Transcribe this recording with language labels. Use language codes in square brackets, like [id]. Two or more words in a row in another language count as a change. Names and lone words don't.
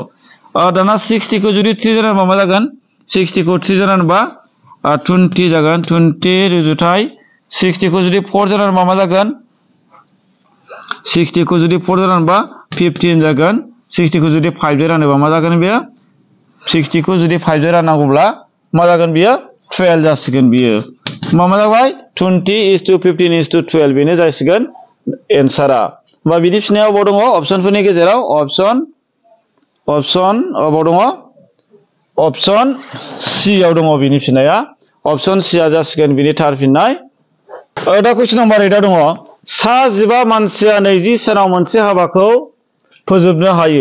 [brx] दाना 60 खौ जुदि 3 जों रानबा मा जागोन 60 खौ 3 जों रानबा 20 जागोन 20 रुजुथाय 60 खौ जुदि 4 जों रानबा मा जागोन 60 खौ जुदि 4 जों रानबा 15 जागोन। 60 खौ जुदि 5 जों रानोबा मा जागोन बेयो 60 खौ जुदि 5 जों राननांगौब्ला मा जागोन बियो 12 जासिगोन बियो। मा जाबाय [en] 20 is to 15 is to 12 [brx] बेनो जासिगोन एन्सारा। होमबा बिनि फिननायाव बाव दङ अपसनफोरनि गेजेराव अपसन बाव दङ अपसन सि आव दङ बिनि फिननाया। अपसन सि आ जासिगोन बिनि थार फिननाय। दा [en] question number [brx] 8 दङ सा 15 मानसिया 20 सानाव मोनसे हाबाखौ फोजोबनो हायो।